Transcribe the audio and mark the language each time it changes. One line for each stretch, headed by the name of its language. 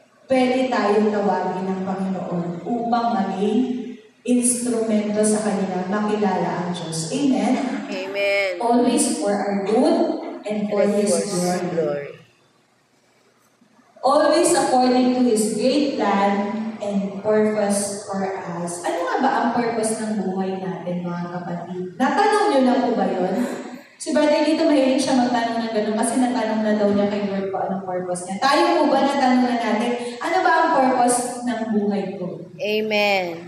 Filipino: Pwede tayong tawagin ng Panginoon upang maging instrumento sa kanila makilala ang Diyos. Amen? Amen.
English: Always for our good and for His glory. Always according to His great plan and purpose for us.
Filipino: Ano nga ba ang purpose ng buhay natin, mga kapatid? Natanong niyo na po ba yun? Si Brother dito mahilig siya magtanong ng gano'n kasi natanong na daw niya kay Lord kung anong purpose niya. Tayo po ba natanong na natin, ano ba ang purpose ng buhay ko? Amen.